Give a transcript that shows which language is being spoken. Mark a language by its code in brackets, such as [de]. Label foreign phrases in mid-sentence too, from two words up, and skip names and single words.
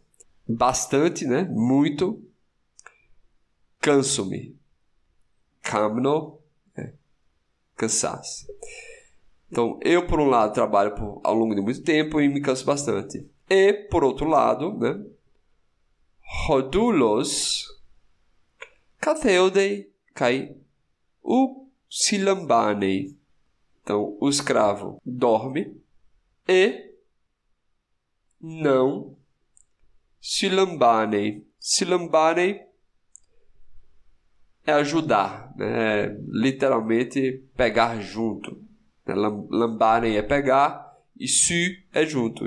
[pt] Bastante, muito canso-me. Kamno, cansar-se. Então, eu, por um lado, trabalho ao longo de muito tempo e me canso bastante. E, por outro lado, né? [el] ὁ δοῦλος καθεύδει καὶ οὐ συλλαμβάνει. [pt] Então, o escravo dorme e não silambanei. Silambanei é ajudar, né? Literalmente pegar junto. Lambanei é pegar e su é junto.